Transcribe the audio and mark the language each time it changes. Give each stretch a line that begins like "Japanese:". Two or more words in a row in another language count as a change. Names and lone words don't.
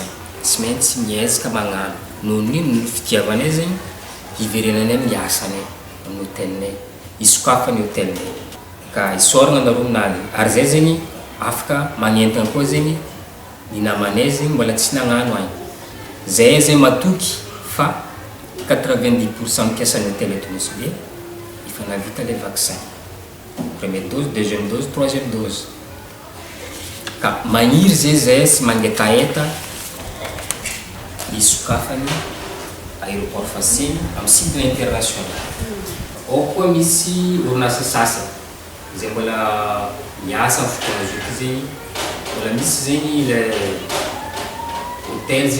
Malagasy: Tsy maintsy miezaka magnano. Noho ny fitiavanay zegny hiverenanay amin'ny asanay amin'ny hôtelnay, isokafany hôtelnay. Ka isoragna nareo aminazy. Ary zay zegny afaka magnentana koa zegny ny namanay zegny mbola tsy nagnano agny. Zay zegny matoky fa 90% mpiasan'ny hôtel eto Nosy Be efa nahavita
French: le vaccin. Première dose, deuxième dose, troisième dose.
Malagasy: Ka maniry zay sy mangetaheta isokafany aéroport Fascene amin'ny sidina international. Ao koa misy orinasa sasany zay mbola miasa amin'ny fotoana zoky zegny, mbola misy zegny le hôtel